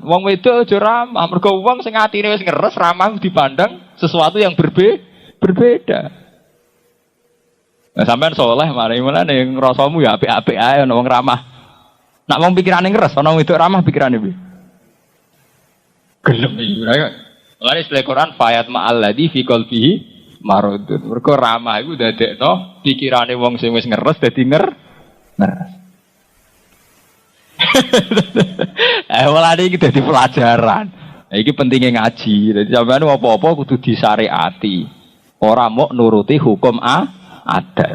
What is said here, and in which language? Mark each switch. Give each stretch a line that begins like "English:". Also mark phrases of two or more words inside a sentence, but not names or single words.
Javanese: Wong wedok aja ramah, mergo wong sing atine wis ngeres ramah dipandang
Indonesian: sesuatu yang berbeda.
Javanese: Nah, sampean saleh mari mulane ngrasamu ya apik-apik ae ana wong ramah. Nak wong pikirane ngeres, ana wong wedok ramah pikirane piye? Gelem iku.
Indonesian: Lalu istilah Quran
Arabic: fayat ma'al ladzi fi qalbihi maradun.
Javanese: Mergo ramah iku dadekno pikirane wong sing wis ngeres dadi ngeres. Walane iki dadi pelajaran. Iki pentingnya ngaji. Dadi sampeyan apa-apa kudu disyariati. Ora mok nuruti hukum adat.